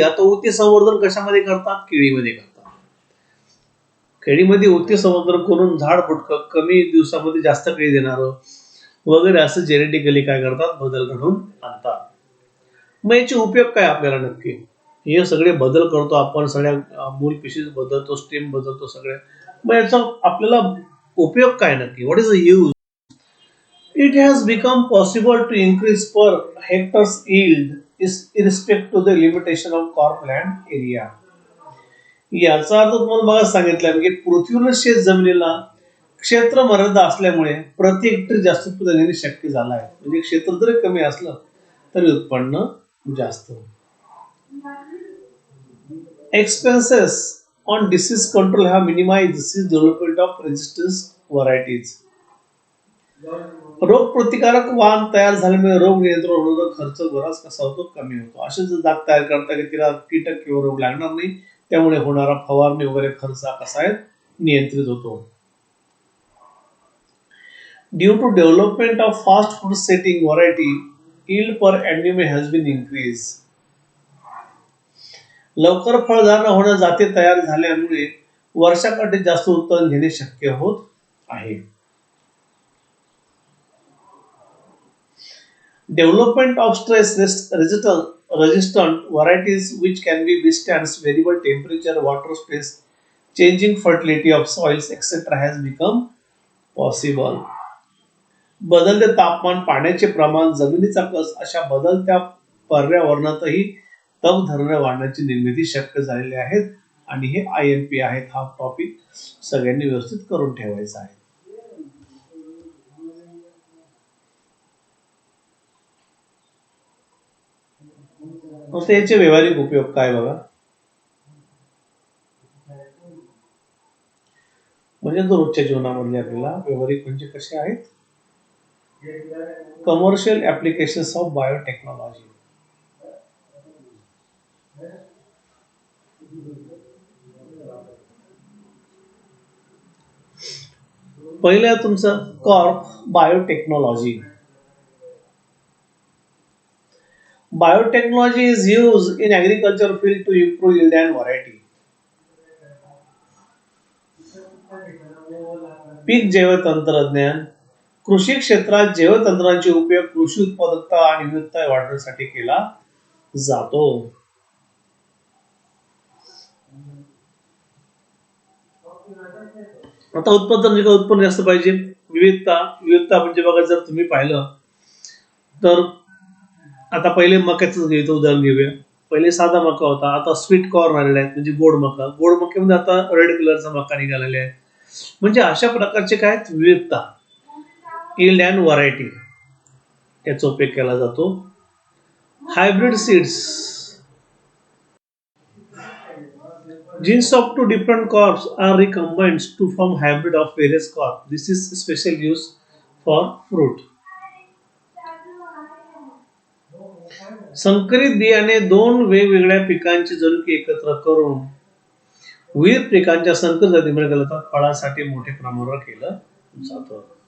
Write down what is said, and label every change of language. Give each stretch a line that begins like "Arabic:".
Marathi: आता ऊती संवर्धन कशामध्ये करतात? केळीमध्ये करतात. केळीमध्ये ऊती संवर्धन करून झाड बुटकं कमी दिवसामध्ये जास्त केळी देणारं वगैरे असं जेनेटिकली काय करतात? बदल घडून आणतात. मग याचे उपयोग काय आपल्याला नक्की? हे सगळे बदल करतो आपण, सगळ्या मूल पेशी बदलतो, स्टेम बदलतो सगळे. मग याचा आपल्याला उपयोग काय नक्की?
English: What is the use? It has become possible to increase per hectare's yield is irrespective to the limitation of cropland area.
Marathi: याचा अर्थ तुम्हाला बघा सांगितलं की पृथ्वीवर शेत जमिनीला क्षेत्र मर्यादा असल्यामुळे प्रति हेक्टर जास्त उत्पादन घेणे शक्य झालं आहे. म्हणजे क्षेत्र जरी कमी असलं तरी उत्पन्न जास्त.
English: Expenses on disease control have minimized the development of resistance varieties.
Marathi: रोग प्रतिकारक वाण तयार झाल्यामुळे रोग नियंत्रण होण्याचा खर्च बराच कसा होतो? कमी होतो. असे जर जात तयार करता की तिला कीटक किंवा रोग लागणार नाही, त्यामुळे होणारा फवारणी वगैरे खर्च कसा आहे? नियंत्रित होतो.
English: Due to development of fast food setting variety, yield per annum has been increased.
Marathi: लवकर फळधारणा होण्या जाती तयार झाल्यामुळे वर्षाकाठी जास्त उत्पादन घेणे शक्य होत आहे.
English: Development of stress resistant varieties which can be withstand variable temperature, water space, changing fertility of soils, etc. has become possible.
Marathi: बदलते तापमान, पाण्याचे प्रमाण, जमिनीचा कस अशा बदलत्या पर्यावरणातही तग धरणाऱ्या वाढण्याची निर्मिती शक्य झालेली आहेत. आणि हे IMP आहेत. हा टॉपिक सगळ्यांनी व्यवस्थित करून ठेवायचा आहे. आता याचे व्यावहारिक उपयोग काय बघा. म्हणजे रोजच्या जीवनामध्ये आपल्याला व्यावहारिक म्हणजे कसे आहेत?
English: Commercial applications of biotechnology.
Marathi: पहिलं तुमचं Corp biotechnology.
English: Biotechnology is used in agriculture field to improve yield and variety.
Marathi: पीक जैवतंत्रज्ञान. कृषी क्षेत्रात जैवतंत्रांचे उपयोग कृषी उत्पादकता आणि विविधता वाढवण्यासाठी केला जातो. आता उत्पन्न जास्त पाहिजे. विविधता म्हणजे बघा, जर तुम्ही पाहिलं तर आता पहिले मक्याच उदाहरण घेऊया. पहिले साधा मका होता, आता स्वीट कॉर्न आलेला आहे, म्हणजे गोड मका. गोड मक्यामध्ये आता रेड कलरचा मका निघालेला आहे. म्हणजे अशा प्रकारचे काय विविधता,
English: yield and variety
Marathi: याचा उपयोग केला जातो.
English: Hybrid seeds, genes of two different crops are recombined to form hybrid of various crops. This is special use for fruit.
Marathi: संकरित बियाणे दोन वेगवेगळ्या पिकांची जनुकी एकत्र करून विविध पिकांच्या संकर जातीमध्ये घालतात. फळासाठी मोठ्या प्रमाणावर केलं जातं.